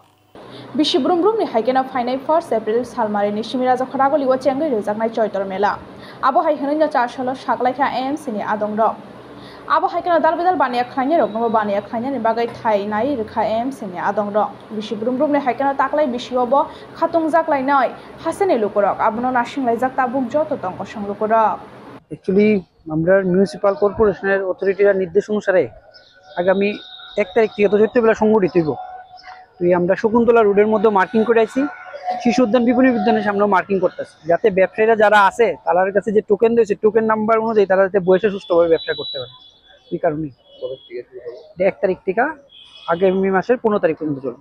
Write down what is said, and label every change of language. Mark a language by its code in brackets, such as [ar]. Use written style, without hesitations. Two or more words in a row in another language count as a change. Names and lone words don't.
[trp] Bishi Brum Brum ni haikena Fainai 1 April Shalmari Nishmi Raja Khoragoli Wachengai Rezagnai Choitor Mela Abohai Hinonya Chashalo Shakalakha AMC ni adong rok Abohai kena dalbedal baniya khlanya rok no baniya khlanya ni bagai thai nai rkha AMC ni adong rok Bishi Brum Brum ni haikena taklai bishiyobo khatungjak lainai hasene lukorok abono nasinglai jak tabuk joto tongko songlukorok [bn] Actually, আমরা মিউনিসিপাল কর্পোরেশনের অথরিটির নির্দেশ অনুসারে আগামী 1 তারিখ থেকে চৈত্রবেলা সংগঠিত হইব। তো আমরা শকুন্তলা রোডের মধ্যে মার্কিং করে আইছি শিশু উদ্যান বিপণী বিদ্যানের সামনেও মার্কিং করতেছি যাতে ব্যবসায়ীরা যারা আছে তাদের কাছে যে টোকেন দিয়েছে [en] token number [bn] অনুযায়ী তারা যাতে বসে সুষ্ঠুভাবে ব্যবসা করতে পারে এই কারণে 1 তারিখ থেকে আগামী মাসের 15 তারিখ পর্যন্ত চলবে।